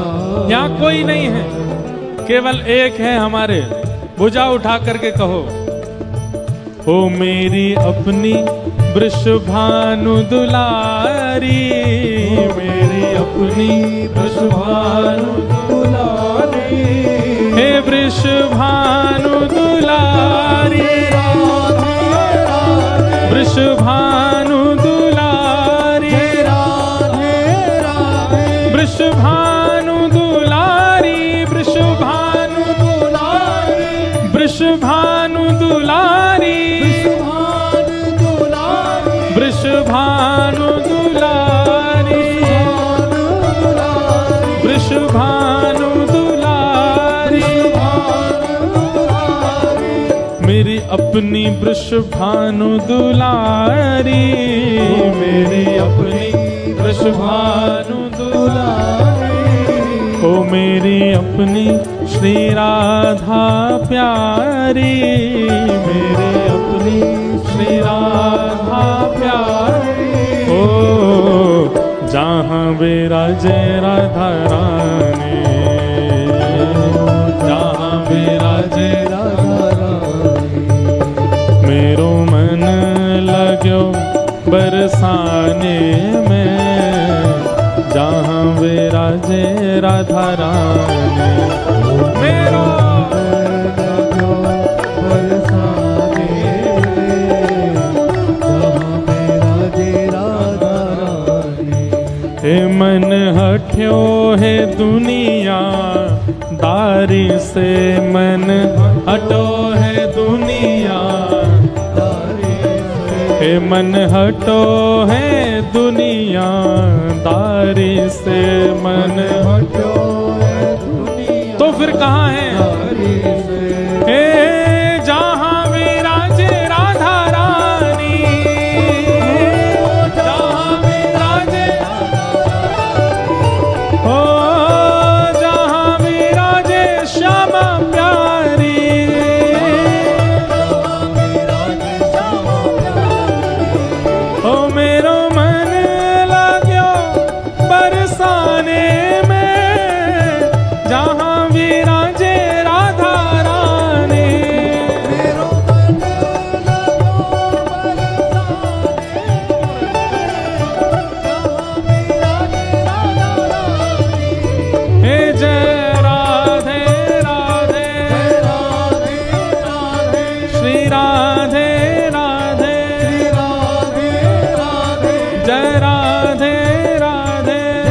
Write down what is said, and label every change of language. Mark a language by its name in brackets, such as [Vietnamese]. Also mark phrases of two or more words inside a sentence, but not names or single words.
[Hindi] यहाँ कोई नहीं है, केवल एक है हमारे। भुजा उठा करके कहो, हो मेरी अपनी वृषभानु दुलारी, मेरी अपनी वृषभानु दुलारी, हे वृषभानु दुलारी, वृषभानु दुलारी, वृषभानु दुलारी, वृषभानु दुलारी, वृषभानु दुलारी, वृषभानु दुलारी, वृषभानु दुलारी, मेरी अपनी वृषभानु दुलारी, मेरी अपनी वृषभानु दुलारी, ओ मेरी अपनी श्री राधा प्यारी, मेरी अपनी श्री राधा प्यारी, ओ जहाँ विराजे राधा रानी, जहाँ विराजे राधा रानी, [Braj] मेरो मन लाग्यो बरसाने में, जहाँ विराजे राधा रानी, मेरो हे मन हट्यो है दुनिया दारी से, मन हटो है दुनिया दारी से, हे मन हटो है दुनिया दारी से, मन हटो है दुनिया, [Hindi] तो फिर कहाँ है हे जहाँ विराजे राधा रानी, जहाँ विराजे हो, जहाँ विराजे श्यामा प्यारी, [Braj] हो मेरो मन लाग्यो बरसाने में, जहाँ विराजे राधा रानी, [Hindi] हे जय राधे राधे, श्री राधे राधे, जय राधे राधे,